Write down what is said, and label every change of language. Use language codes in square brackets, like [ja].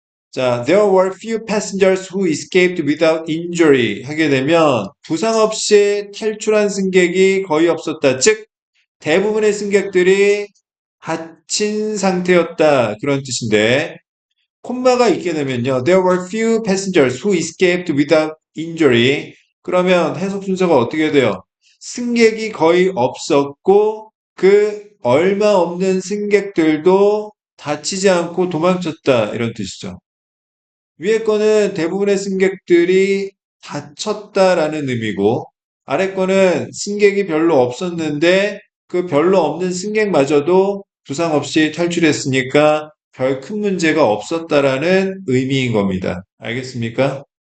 [ko] 자, [en] there were few passengers who escaped without injury [ko] 하게 되면 부상 없이 탈출한 승객이 거의 없었다. 즉, 대부분의 승객들이 다친 상태였다. 그런 뜻인데, 콤마가 있게 되면요. [en] There were few passengers who escaped without injury. [ko] 그러면 해석 순서가 어떻게 돼요? 승객이 거의 없었고, 그 얼마 없는 승객들도 다치지 않고 도망쳤다. 이런 뜻이죠. 위에 거는 대부분의 승객들이 다쳤다라는 의미고 아래 거는 승객이 별로 없었는데 그 별로 없는 승객마저도 부상 없이 탈출했으니까 별 큰 문제가 없었다라는 의미인 겁니다. 알겠습니까?